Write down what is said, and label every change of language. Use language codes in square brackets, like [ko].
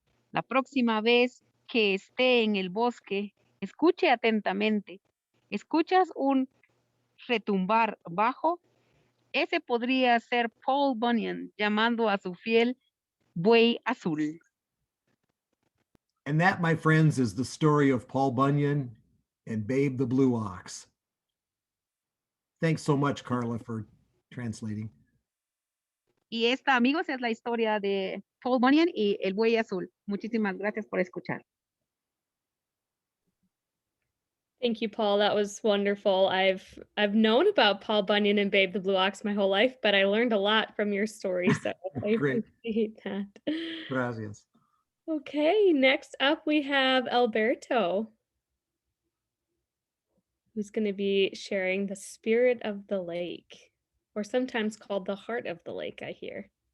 [es] La próxima vez que esté en el bosque, escuche atentamente. ¿Escuchas un retumbar bajo? Ese podría ser Paul Bunyan llamando a su fiel buey azul. [en] And that, my friends, is the story of Paul Bunyan and Babe the Blue Ox. Thanks so much, Carla, for translating. [es] Y esta, amigos, es la historia de Paul Bunyan y el buey azul. Muchísimas gracias por escuchar. [en] Thank you, Paul. That was wonderful. I've known about Paul Bunyan and Babe the Blue Ox my whole life, but I learned a lot from your story, so I Great. appreciate that. [es] Gracias. [en] Okay, next up we have Alberto, who's going to be sharing the spirit of the lake, or sometimes called the heart of the lake, I hear.